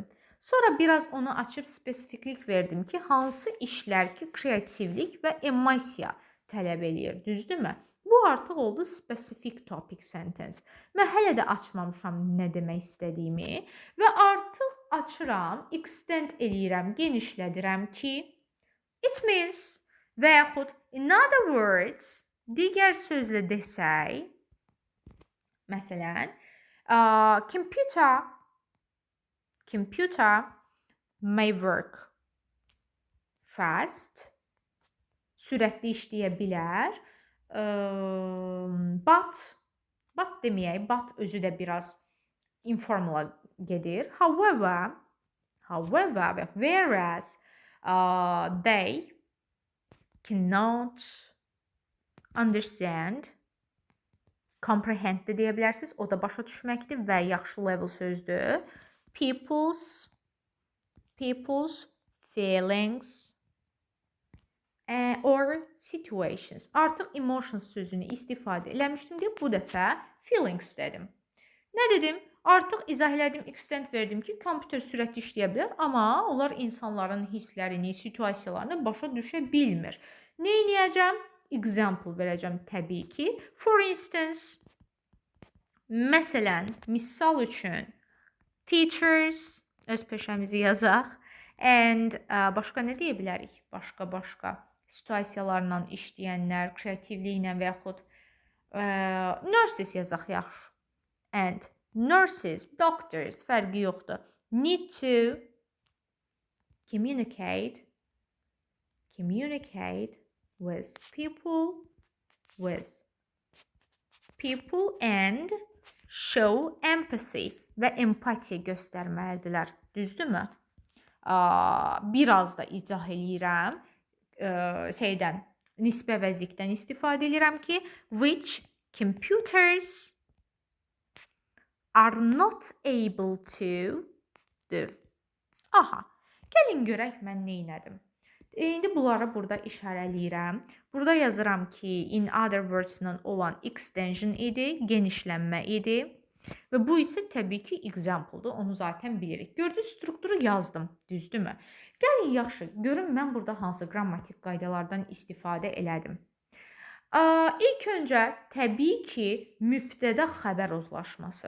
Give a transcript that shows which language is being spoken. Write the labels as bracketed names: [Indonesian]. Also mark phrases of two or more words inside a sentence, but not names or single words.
[Azerbaijani] Sonra biraz onu açıb spesifiklik verdim ki, hansı işlər ki, kreativlik və emosiya tələb eləyir, düzdürmü? Bu artıq oldu [English] specific topic sentence. [Azerbaijani] Mən hələ də açmamışam nə demək istədiyimi və artıq açıram, extend eləyirəm, genişlədirəm ki, [English] it means [Azerbaijani] və yaxud [English] in other words, [Azerbaijani] digər sözlə desək, məsələn, [English] computer may work fast, [Azerbaijani] sürətli işləyə bilər, [English] but But [Azerbaijani] deməyək, but özü də biraz informala gedir. [English] However, whereas they cannot understand, comprehend [Azerbaijani] də deyə bilərsiniz. O da başa düşməkdir və yaxşı level sözdür. [English] People's feelings or situations. [Azerbaijani] Artıq emotions sözünü istifadə eləmişdim deyə bu dəfə feelings dedim. Nə dedim? Artıq izah elədim, extent verdim ki, kompüter sürətli işləyə bilər, amma onlar insanların hisslərini, situasiyalarını başa düşə bilmir. Nə edəcəm? Example verəcəm təbii ki. [English] For instance, [Azerbaijani] məsələn, misal üçün teachers, öz peşəmizi yazaq. And başqa nə deyə bilərik? Başqa situasiyalarla işləyənlər, kreativliklə və yaxud nurses yazaq yaxşı. [English] And nurses, doctors [Azerbaijani] fərqi yoxdur. [English] Need to communicate with people and show empathy [Azerbaijani] və empatiya göstərməlidirlər. Düzdürmü? Biraz da izah eləyirəm. Nisbə vəzikdən istifadə edirəm ki, [English] which computers are not able to do. [Azerbaijani] Aha, gəlin görək mən nə etdim. İndi bunları burada işarələyirəm. Burada yazıram ki, [English] in other words- [Azerbaijani] la olan extension idi, genişlənmə idi. Və bu isə təbii ki, example-dur. Onu zaten bilirik. Gördüyünüz strukturu yazdım, düzdürmü? Gəlin yaxşı, görün mən burada hansı qrammatik qaydalardan istifadə elədim. İlk öncə təbii ki, mübtədə xəbər uzlaşması.